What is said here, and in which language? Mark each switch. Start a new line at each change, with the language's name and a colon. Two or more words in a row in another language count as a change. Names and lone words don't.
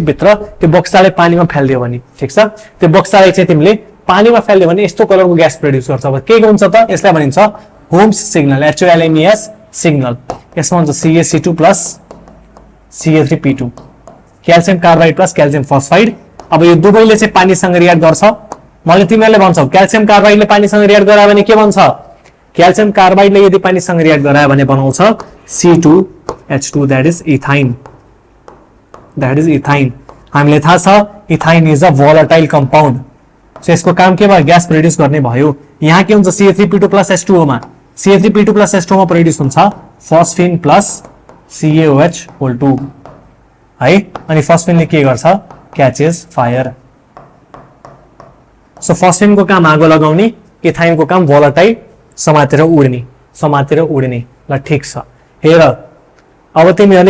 Nepali: भित्र त्यो बक्साले पानीमा फाल्दियो भने ठीक छ त्यो बक्सालाई चाहिँ तिमीले पानीमा फाल्दियो भने यस्तो कलरको
English: gas produce
Nepali: गर्छ अब के हुन्छ त यसलाई भनिन्छ
English: Holmes signal HOLMES signal
Nepali: यसमा हुन्छ CaC2 plus Ca3p2
English: calcium carbide plus calcium phosphide
Nepali: अब यो दुवैले चाहिँ पानीसँग रिएक्ट गर्छ मैले तिमीहरुले भन्छौ क्याल्सियम कार्बाइडले पानीसँग रिएक्ट गरायो भने के भन्छ क्याल्सियम कार्बाइडले यदि पानीसँग रिएक्ट गरायो भने बनाउँछ
English: C2H2 that is ethyne
Nepali: हामीले थाहा छ
English: ethyne is a volatile compound so
Nepali: यसको काम के भयो
English: gas produce
Nepali: गर्ने भयो यहाँ के हुन्छ Ca3p2 plus H2O मा Ca3p2 plus H2O मा प्रोड्युस हुन्छ
English: phosphine plus CaOH whole 2
Nepali: है अनि फस्फिनले के गर्छ
English: catches fire so
Nepali: फस्फिनको काम आगो लगाउने इथाइनको काम भोलाटाइल समातेर उड्ने ल ठीक छ हेर अब तिमीहरुले